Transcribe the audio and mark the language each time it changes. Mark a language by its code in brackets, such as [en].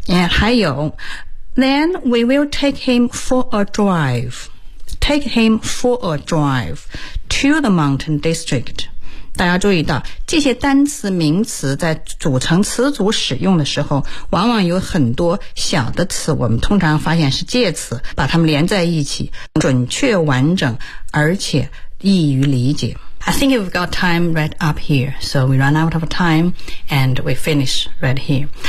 [en] 还有 then we will take him for a drive take him for a drive to the mountain district。 [zh] 大家注意到这些单词名词在组成词组使用的时候往往有很多小的词我们通常发现是介词把它们连在一起准确完整而且易于理解。 [en] I think we've got time right up here, so we run out of time and we finish right here.